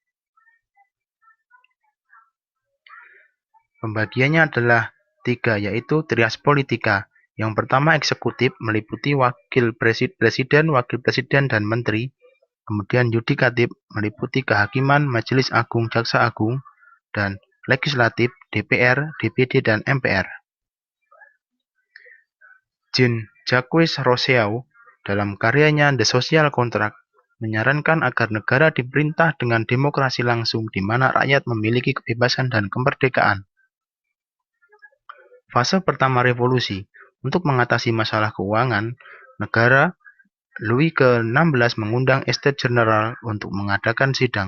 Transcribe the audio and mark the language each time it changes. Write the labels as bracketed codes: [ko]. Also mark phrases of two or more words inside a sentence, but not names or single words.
[id] Pembagiannya adalah 3 yaitu trias politika. Yang pertama eksekutif meliputi presiden, wakil presiden, dan menteri. Kemudian yudikatif meliputi kehakiman, majelis agung, jaksa agung, dan legislatif DPR, DPD, dan MPR. Jean-Jacques Rousseau dalam karyanya The Social Contract menyarankan agar negara diperintah dengan demokrasi langsung di mana rakyat memiliki kebebasan dan kemerdekaan. Fase pertama revolusi. Untuk mengatasi masalah keuangan negara, Louis ke-16 mengundang Estates General untuk mengadakan sidang.